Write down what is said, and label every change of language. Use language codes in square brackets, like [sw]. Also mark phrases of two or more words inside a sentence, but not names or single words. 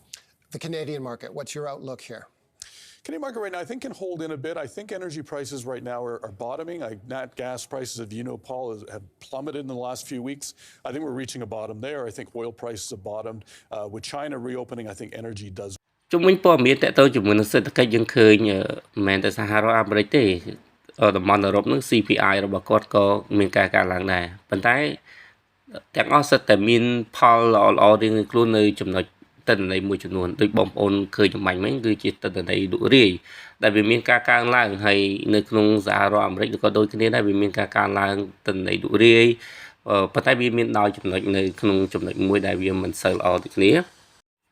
[en] The Canadian market, what's your outlook here? Canadian market right now, I think, can hold in a bit. I think energy prices right now are bottoming. Nat gas prices, if you know, Paul, have plummeted in the last few weeks. I think we're reaching a bottom there. I think oil prices have bottomed. With China reopening, I think energy does. [km] ជំវិញព័ត៌មានតទៅជាមួយនឹងសេដ្ឋកិច្ចយើងឃើញមិនមែនតែសហរដ្ឋអាមេរិកទេតំបន់អឺរ៉ុបនឹង CPI របស់គាត់ក៏មានការកើនឡើងដែរប៉ុន្តែទាំងអស់សិតតែមានផលល្អៗរៀងៗខ្លួននៅចំណុចទិន្នន័យមួយចំនួនដូចបងប្អូនឃើញចំបាញ់មិញគឺជាទិន្នន័យលក់រាយដែលវាមានការកើនឡើងហើយនៅក្នុងសហរដ្ឋអាមេរិកក៏ដូចគ្នាដែរវាមានការកើនឡើងទិន្នន័យលក់រាយប៉ុន្តែវាមានដោយចំណុចនៅក្នុងចំណុចមួយដែលវាមិនសូវល្អដូចគ្នា